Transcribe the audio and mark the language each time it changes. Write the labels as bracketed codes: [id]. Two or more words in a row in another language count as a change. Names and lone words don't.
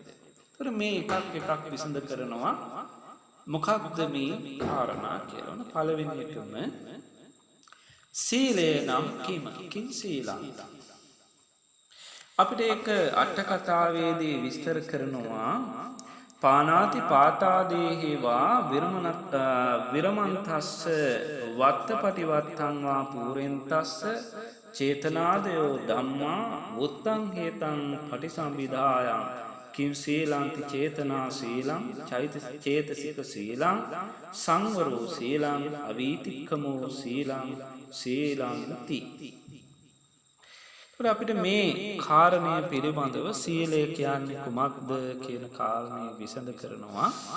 [si] ඒතර මේ එකක් විසඳ කරනවා. මොකක්ද මේ කාරණා කියලා? පළවෙනි එකම සීලය නම් [pi] කිං සීලං. [si] අපිට ඒක අට කතාවේදී විස්තර කරනවා. [pi] පානාති පාතාදේහිවා විරමන්තස්ස වත්තපටිවත්තං වා පූරෙන්තස්ස චේතනාදයෝ ධම්මා උත්තං හේතං පටිසම්භිදායං කිං සීලංති චේතනා සීලං චේතසික සීලං සංවරෝ සීලං අවීතික්කමෝ සීලං සීලංති. [si] අපිට මේ කාරණය පිළිබඳව සීලය කියන්නේ කුමක්ද කියන කාරණය විසඳ කරනවා.